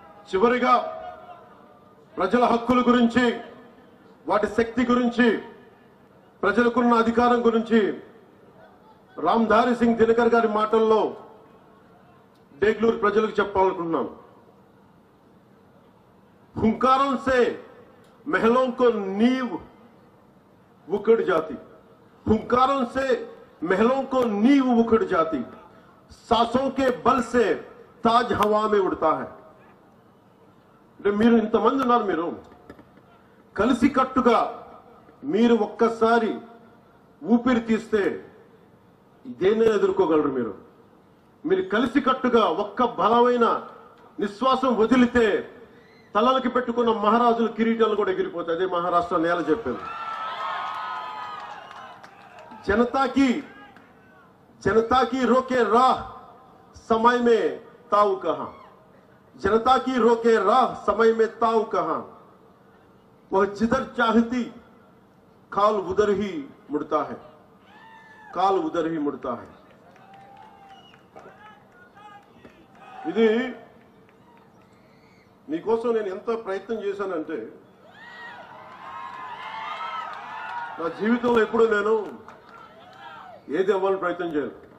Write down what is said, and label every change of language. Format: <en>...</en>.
<te>చివరిగా ప్రజల హక్కుల గురించి, వాటి శక్తి గురించి, ప్రజలకున్న అధికారం గురించి రామ్ధారి సింగ్ దినకర్ గారి మాటల్లో డేగ్లూరు ప్రజలకు చెప్పాలనుకుంటున్నాను.</te> <hi>हुंकारों से महलों को नींव उखड़ जाती, हुंकारों से महलों को नींव उखड़ जाती, सांसों के बल से ताज हवा में उड़ता है।</hi> <te>మీరు ఇంతమంది ఉన్నారు, మీరు కలిసికట్టుగా మీరు ఒక్కసారి ఊపిరి తీస్తే దేన్ని ఎదుర్కోగలరు? మీరు కలిసికట్టుగా ఒక్క బలమైన నిశ్వాసం వదిలితే తలలకి పెట్టుకున్న మహారాజుల కిరీటాలు కూడా ఎగిరిపోతాయి. అదే మహారాష్ట్ర నేల చెప్పింది.</te> <hi>जनता की रोके राह समय में ताऊ कहां, जनता की रोके राह समय में ताऊ कहां, वह जिधर चाहती काल उधर ही मुड़ता है, काल उधर ही मुड़ता है।</hi> <te>ఇది మీకోసం నేను ఎంత ప్రయత్నం చేశానంటే, నా జీవితంలో ఎప్పుడు నేను ఏది అవ్వాలని ప్రయత్నం చేయను.</te>